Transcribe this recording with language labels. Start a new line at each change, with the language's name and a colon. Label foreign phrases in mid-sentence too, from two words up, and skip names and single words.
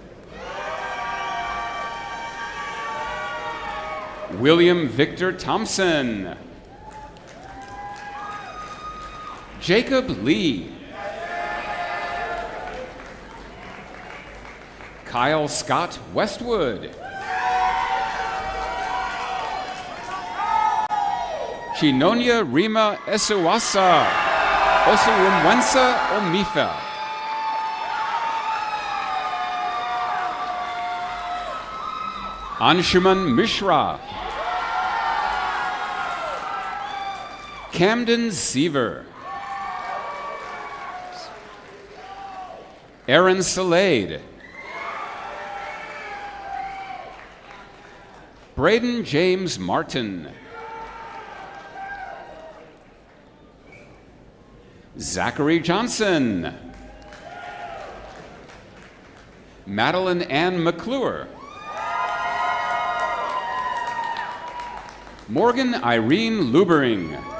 English: William Victor Thompson. Jacob Lee. Kyle Scott Westwood. Chinonia Rima Esuwasa. Osuwumwensa Omifa. Anshuman Mishra. Camden Seaver. Aaron Salade. Braden James Martin. Zachary Johnson. Madeline Ann McClure. Morgan Irene Lubering.